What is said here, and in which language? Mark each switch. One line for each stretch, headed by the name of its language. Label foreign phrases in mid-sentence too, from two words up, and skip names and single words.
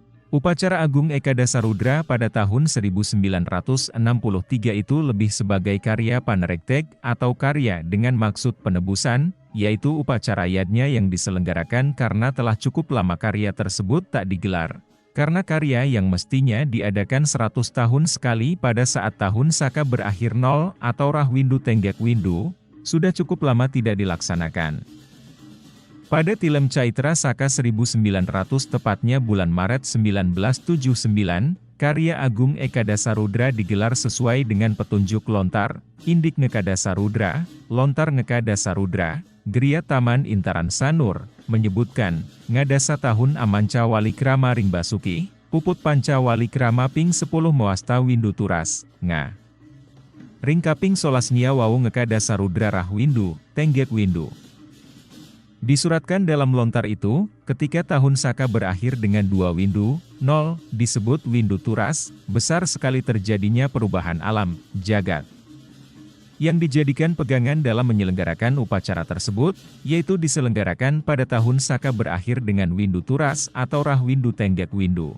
Indonesian: Upacara Agung Ekadasarudra pada tahun 1963 itu lebih sebagai karya panerektek atau karya dengan maksud penebusan, yaitu upacara yadnya yang diselenggarakan karena telah cukup lama karya tersebut tak digelar. Karena karya yang mestinya diadakan 100 tahun sekali pada saat tahun Saka berakhir 0 atau Rahwindu Tenggek Windu, sudah cukup lama tidak dilaksanakan. Pada Tilem Caitra Saka 1900 tepatnya bulan Maret 1979, karya Agung Ekadasarudra digelar sesuai dengan petunjuk lontar, Indik Ngekadasarudra, Lontar Ngekadasarudra, Griya Taman Intaran Sanur, menyebutkan,
Balinese: Ngadasa tahun Amanca Walikrama Ring Basuki, Puput Panca Walikrama Ping 10 Mewasta Windu Turas, Nga. Ring Kaping Solasnia Wau Ngekadasarudra Rahwindu, Tenggek Windu.
Indonesian: Disuratkan dalam lontar itu, ketika tahun Saka berakhir dengan 2 windu, 0, disebut windu turas, besar sekali terjadinya perubahan alam, jagat. Yang dijadikan pegangan dalam menyelenggarakan upacara tersebut, yaitu diselenggarakan pada tahun Saka berakhir dengan windu turas atau Rahwindu Tenggek Windu.